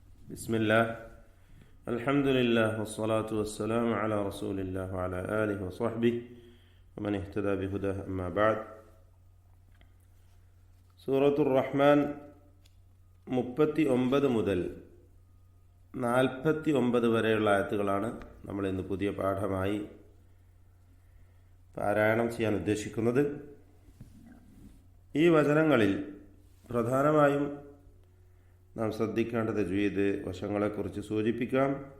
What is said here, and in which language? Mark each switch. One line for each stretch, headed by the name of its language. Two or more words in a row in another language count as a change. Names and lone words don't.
Arabic: بسم الله الحمد لله والصلاة والسلام على رسول الله وعلى آله وصحبه ومن اهتدى بهداه أما بعد
Malayalam: സൂറത്തുർ റഹ്മാൻ 39 മുതൽ 49 വരെയുള്ള ആയത്തുകളാണ് നമ്മൾ ഇന്ന് പുതിയ പാഠമായി പാരായണം ചെയ്യാൻ ഉദ്ദേശിക്കുന്നത്. ഈ വചനങ്ങളിൽ പ്രധാനമായും നാം ശ്രദ്ധിക്കേണ്ട തജ്വീദ് വശങ്ങളെക്കുറിച്ച് സൂചിപ്പിക്കാം.